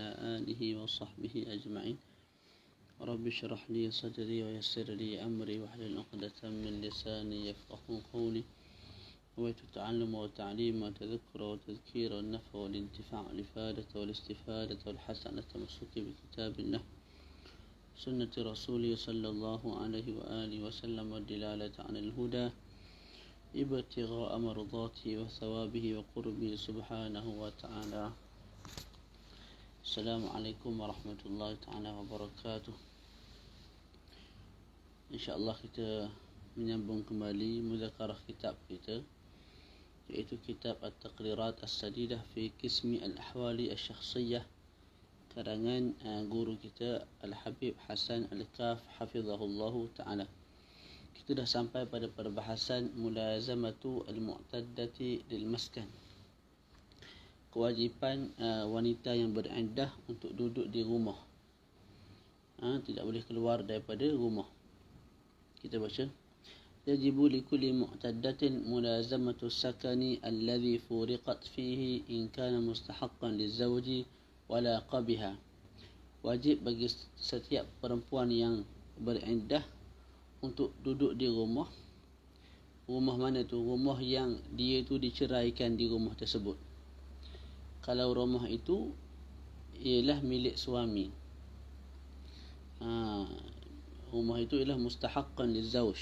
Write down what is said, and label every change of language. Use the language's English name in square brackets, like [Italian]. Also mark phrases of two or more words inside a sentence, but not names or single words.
[Arabic] آله وصحبه أجمعين رب اشرح لي صدري ويسر لي أمري واحلل عقدة من لساني يفقه قولي نويت التعلم والتعليم والتذكر والتذكير والنفع والانتفاع والإفادة والاستفادة والحسنة التمسك بكتاب الله سنة رسوله صلى الله عليه وآله وسلم والدلالة على الهدى ابتغاء مرضاته وثوابه وقربه سبحانه وتعالى. السلام عليكم ورحمة الله تعالى وبركاته. [Malay] InsyaAllah kita menyambung kembali muzakarah kitab kita, iaitu kitab At-Taqrirat As-Sadidah fi Qismi Al-Ahwali Al-Syakhsiyah, karangan guru kita Al-Habib Hasan Al-Kaf [Arabic] حفظه الله تعالى. [Malay] Kita dah sampai pada perbahasan [Arabic] ملازمة المعتدة للمسكن, [Malay] kewajipan wanita yang beriddah untuk duduk di rumah, tidak boleh keluar daripada rumah. Kita baca, [Arabic] يجب لكل معتدة ملازمة السكن الذي فورقت فيه إن كان مستحقا للزوج ولا قبيحا. [Malay] Wajib bagi setiap perempuan yang beriddah untuk duduk di rumah. Rumah mana tu? Rumah yang dia tu diceraikan di rumah tersebut. Kalau rumah itu ialah milik suami, rumah itu ialah [Arabic] مستحقا للزوج.